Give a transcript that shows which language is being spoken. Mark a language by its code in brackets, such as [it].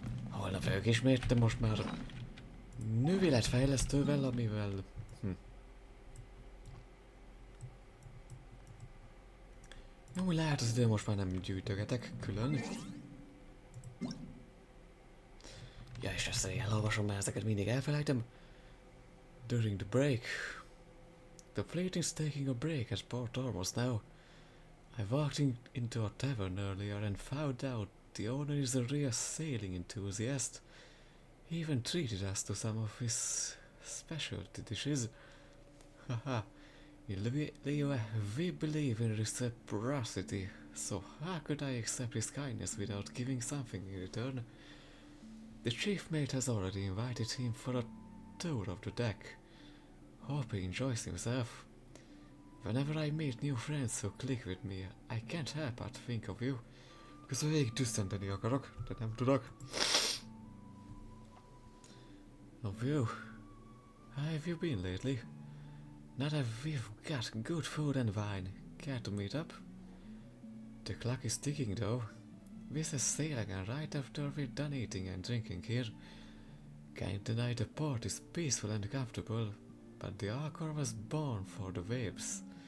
[hu] Holnap vagyok ismét, de most már nővéletfejlesztővel, amivel... Jó, lehet az idő, most már nem gyűjtögetek külön. Ja, és ezt elolvasom, mert ezeket mindig elfelejtem. [en] During the break. The fleet is taking a break at Port Ormos now. I walked into a tavern earlier and found out the owner is a real sailing enthusiast. He even treated us to some of his specialty dishes. Haha. We believe in reciprocity, so how could I accept his kindness without giving something in return? The chief mate has already invited him for a tour of the deck. Hope he enjoys himself. Whenever I meet new friends who click with me, I can't help but think of you. [hu] Közben végig tüsszenteni akarok, de nem tudok. [en] Of you. How have you been lately? Now that we've got good food and wine, care to meet up? The clock is ticking though. We shall sail again right after we're done eating and drinking here. Can't deny the port is peaceful and comfortable, but the Alcor was born for the waves.